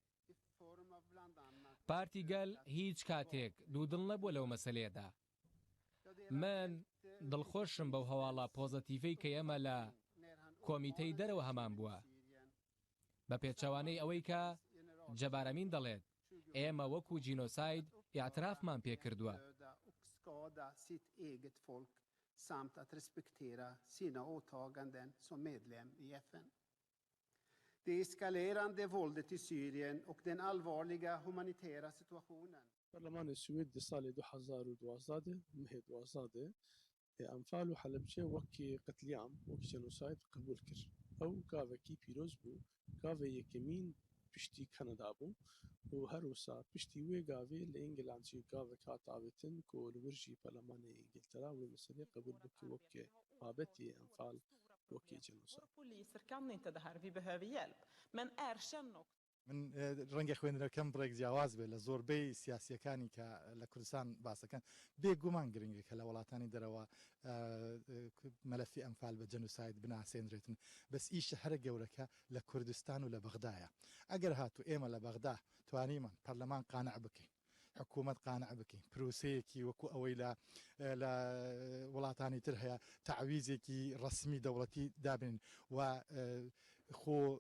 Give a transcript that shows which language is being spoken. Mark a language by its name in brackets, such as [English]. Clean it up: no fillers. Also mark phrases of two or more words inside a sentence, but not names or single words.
[Central Kurdish] پارتی گەل هیچ کاتێک دوودڵ نەبووە لەو مەسەلەیەدا. من دڵخۆشم بەو هەواڵە پۆزەتیڤەی کە ئێمە لە کۆمیتەی دەرەوە هەمان بووە، بە پێچەوانەی ئەوەی کە جەبارەمین دەڵێت ئێمە وەکو جینۆساید ئیعترافمان پێکردووە. [Swedish] samt att respektera sina åtaganden som medlem i FN. Det eskalerande våldet i Syrien och den allvarliga humanitära situationen. [Kurdish] برلمان السويد سال 2012 مهي 12 أنفال وحلبجة وكي قتليام وكي جنوسايد قبول كر أو كافكي بيروز بو كافي يكمين بشتي كندا بو وهروسا بشتي وي كافي لإنجلانسي كافي كاتاوتن كول ورجي برلمان إنجلترا ومسألة قبول بكي وكي بابتي أنفال وكي جنوسايد. [Swedish] Poliser kan inte det här, vi behöver hjälp. Men erkänn också [Central Kurdish] من ڕەنگە خوێنەرەکەم بڕێک جیاواز بێت لە زۆربەی سیاسیەکانی کە لە کوردستان باسەکەن بێگومان گرنگە کە لە وڵاتانی دەرەوە مەلەفی ئەمفال بە جەنوساید بناسێنرێتن بەس ئیشە هەرە گەورەکە لە کوردستان و لە بەغدایە ئەگەر هاتو ئێمە لە بەغدا توانیمان پەرلەمان قانع بکەین حکوومەت قانع بکەین پرۆسەیەکی وەکو ئەوەی لە وڵاتانی تر هەیە تعویزێکی ڕسمی دەوڵەتی دابن و خۆ